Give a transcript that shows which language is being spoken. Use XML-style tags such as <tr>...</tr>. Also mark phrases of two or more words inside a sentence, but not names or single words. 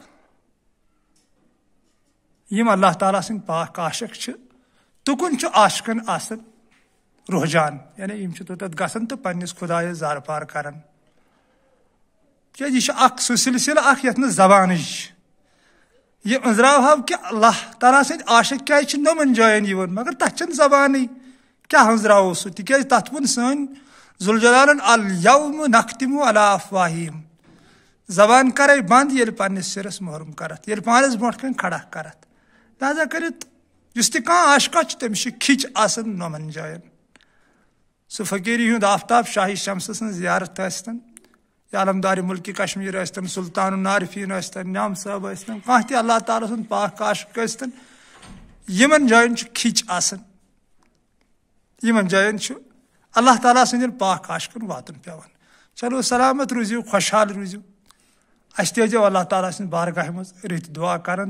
<ks>یم اللہ تعالیٰ سند پاک عاشق تکن عاشقن آسن رحجان یعنی یم توتھ گھن تو پنس خدایس زار پار کران یہ اخ سہ سلسلہ اخ یتھ زبان یہ أنزراو کہ اللہ تعالیٰ سند عاشق کیا نمن جائن مگر تک زبان کیا أنزراو سہ تک تت ون سن ذوالجلالن</ks> <ar>الیوم نختم علی افواہہم</ar> <ks>زبان کرے بند یل پنس سرس محرم کرت یل پانس برونٹ کن کھڑا کرت لہذا کرت اس تہ کھانا عاشقہ تمس کھچ آسان نمن جائن سہ فقیری ہند آفتاب شاہی شمس سن زیارت ٲسۍتن یا علمدار ملک کشمیر ٲسۍتن سلطان العارفین ٲسۍتن نعم صٲب ٲسۍتن کانٛہہ تہِ اللہ تعالیٰ سُنٛد پاک کاشک ٲسۍتن یِمن جاین چھُ کھِچ آسان یِمن جاین چھُ اللہ تعالیٰ سٕنٛدٮ۪ن پاک کاشکن واتُن پیوان چلو سلامت روٗزِو خۄشحال روٗزِو اَسہِ تہِ ٲسۍزیو اللہ تعالیٰ سٕنٛدِ بارگاہہِ منٛز رٕتۍ دُعا کران</ks>